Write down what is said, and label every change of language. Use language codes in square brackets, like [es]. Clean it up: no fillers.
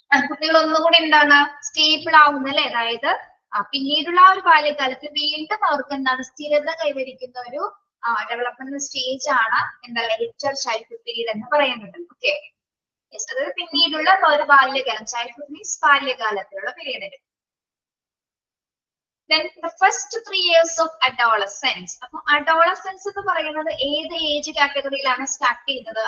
[ml] കുട്ടികൾ ഒന്നുകൂടി എന്താണ് സ്റ്റേബിൾ ആവുന്നല്ലേ. അതായത് പിന്നീടുള്ള ഒരു ബാല്യകാലത്ത് വീണ്ടും അവർക്ക് എന്താണ് സ്ഥിരത കൈവരിക്കുന്ന ഒരു ഡെവലപ്മെന്റ് സ്റ്റേജ് ആണ് എന്താ ലേറ്റർ ചൈൽഡ്ഹുഡ് പീരീഡ് എന്ന് പറയുന്നത്. ഓക്കെ, അതായത് പിന്നീടുള്ള ഒരു ബാല്യകാലം, childhood means ബാല്യകാലത്തിലുള്ള period. [en] Then the first 3 years of adolescence. [ml] അപ്പൊ adolescence എന്ന് പറയുന്നത് ഏത് ഏജ് കാറ്റഗറിയിലാണ് സ്റ്റാർട്ട് ചെയ്യുന്നത്?